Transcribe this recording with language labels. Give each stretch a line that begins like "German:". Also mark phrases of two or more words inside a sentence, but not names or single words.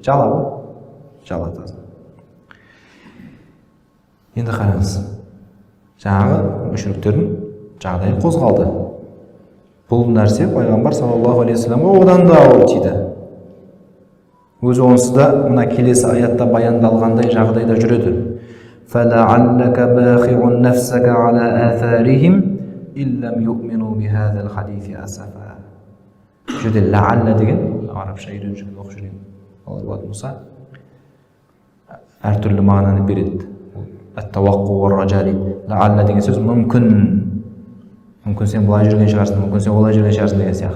Kazakh: Жала ғой. Жала таза. Енді қараңыз. Жаңағы мүшриктердің жағдайы қозғалды. Бұл нәрсе пайғамбар
Arabic: صلى الله عليه وسلم
Kazakh: одан да ауыр тиді. Өзі онсыз да мына келесі аятта баяндалғандай жағдайда жүреді.
Arabic: فَلَعَلَّكَ بَاخِعٌ نَفْسَكَ عَلَى آثَارِهِمْ إِن لَّمْ يُؤْمِنُوا بِهَذَا الْحَدِيثِ أَسَفًا.
Kazakh: Жерде ләалла деген арабша үйреніп жүрген оқып жүрген олар болса әртүрлі мағынаны береді.
Arabic: التوقع والرجاء
Kazakh: дейді. Ләалла деген сөз мүмкін. Мүмкін сен былай жүрген шығарсың, мүмкін сен олай жүрген шығарсың деген сияқты.